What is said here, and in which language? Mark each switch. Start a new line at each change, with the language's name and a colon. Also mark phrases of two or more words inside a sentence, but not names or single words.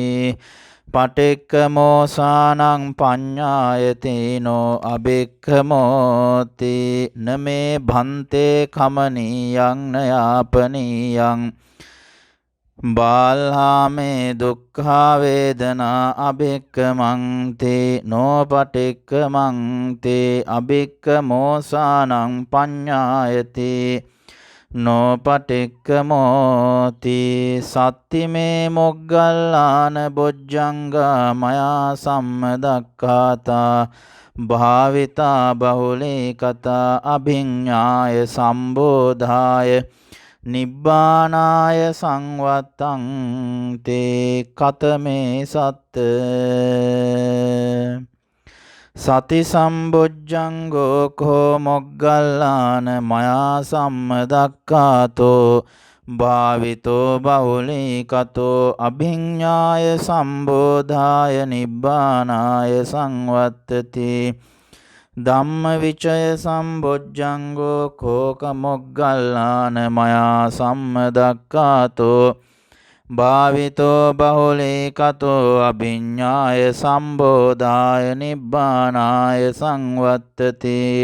Pali: පටික්කමෝසානං පඤ්ඤායතිනෝ අභික්ඛමෝති නමේ භන්තේ කමනීයං නයාපනීයං බාල්හාමේ දුක්ඛා වේදනා අභික්ඛමන්ති නොපටික්ඛමන්ති අභික්ඛමෝසානං පඤ්ඤායති නොපටික්කමෝති සත්තිමේ මොග්ගල්ලාන බොජ්ජංගා මයා සම්මදක්ඛාතා භාවිතා බහුලී කතා අභිඤ්ඤාය සම්බෝධාය නිබ්බානාය සංවත්තං තේ කතමේ සත්ත සති සම්බොජ්ජංගෝ කෝ මොග්ගල්ලාන මයා සම්මදක්ඛාතෝ භාවිතෝ බහුලී කතෝ අභිඤ්ඤාය සම්බෝධාය නිබ්බානාය සංවත්තති ධම්මවිචය සම්බොජ්ජංගෝ කෝක මොග්ගල්ලාන මයා සම්මදක්ඛාතෝ භාවිතෝ බහුලී කතෝ අභිඤ්ඤාය සම්බෝධාය නිබ්බානාය සංවත්තති